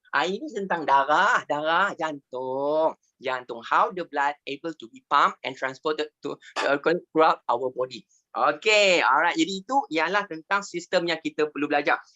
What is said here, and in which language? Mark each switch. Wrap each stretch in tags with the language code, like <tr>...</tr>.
<ms>Ini tentang darah, jantung.</ms> <en>How the blood able to be pumped and transported to throughout our body. Okay, alright.</en> <ms>Jadi itu ialah tentang sistem yang kita perlu belajar.</ms>